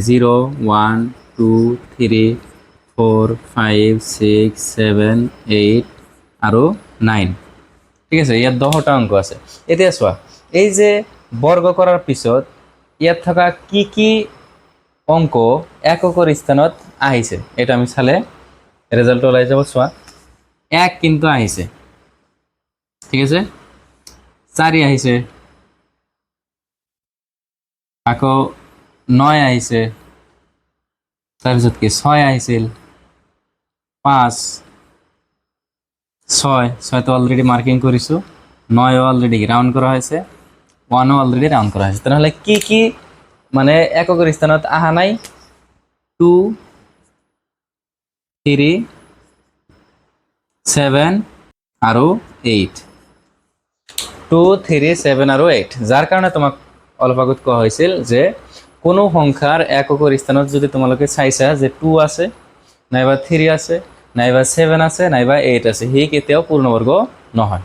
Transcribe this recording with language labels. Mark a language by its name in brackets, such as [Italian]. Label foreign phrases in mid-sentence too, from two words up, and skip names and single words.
[Assamese] 0 1 2 3 4 5 6 7 8 আৰু 9 ঠিক আছে ইয়াত 10টা অংক আছে এতিয়া চোৱা এই যে বৰ্গ কৰাৰ পিছত ইয়াত থকা কি অংক এককৰ স্থানত আহিছে এটা আমি চালে রেজাল্ট ওলাই যাব চোৱা 1 কিন্তু আহিছে ঠিক আছে 4 আহিছে আকৌ 9 আহিছে তাৰপিছত কি 6 আহিছিল 5 6 তো [English] already marking [Assamese] কৰিছো 9 [English] already round [Assamese] কৰা হৈছে 1 [English] already round [Assamese] কৰা হৈছে তেনেহ'লে কি মানে এককৰ স্থানত আহা নাই 2 3 7 আৰু 8 2 3 7 আৰু 8 যাৰ কাৰণে তোমাক অলপ আগত কোৱা হৈছিল যে কোনো সংখ্যাৰ এককৰ স্থানত যদি তোমালোকে চাইছা যে 2 আছে নাইবা 3 আছে নাইবা 7 আছে নাইবা 8 আছে হি কেতিয়াও পূৰ্ণবৰ্গ নহয়